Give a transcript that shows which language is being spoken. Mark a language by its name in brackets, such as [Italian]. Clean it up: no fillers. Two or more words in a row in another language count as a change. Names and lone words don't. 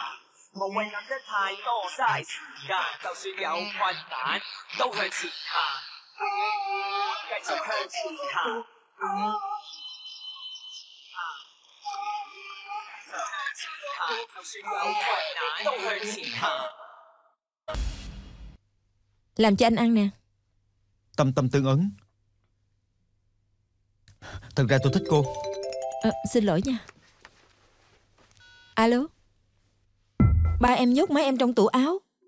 [Cantonese] 無謂諗得太多，嘥時間。就算有困難，都向前行，繼續向前行。就算有困難，都向前行。 [Vietnamese] Làm cho anh ăn nè. Tâm tâm tương ứng. Thật ra tôi thích cô. Xin lỗi nha. Alo. Ba em nhốt mấy em trong tủ áo.